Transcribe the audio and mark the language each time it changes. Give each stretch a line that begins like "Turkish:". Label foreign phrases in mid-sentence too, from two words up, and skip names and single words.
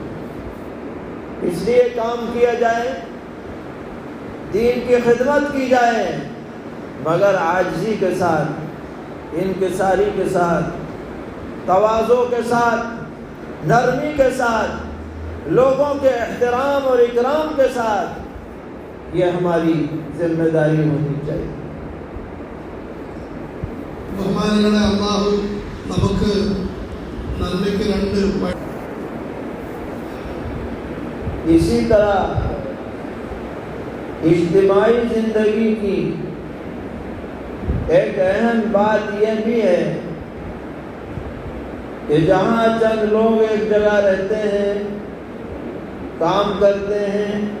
Urdu: اس لیے کام کیا جائے، دین کی خدمت کی جائے، مگر عاجزی کے ساتھ، انکساری کے ساتھ، تواضع کے ساتھ، نرمی کے ساتھ، لوگوں کے احترام اور اکرام کے ساتھ، یہ ہماری ذمہ داری ہونی چاہیے۔
Malayalam: ബഹുമാനികളെ അല്ലാഹു നമുക്ക് നന്മയ്ക്ക് രണ്ട്
Urdu: اسی طرح اجتماعی زندگی کی ایک اہم بات یہ بھی ہے کہ جہاں چند لوگ ایک جگہ رہتے ہیں، کام کرتے ہیں،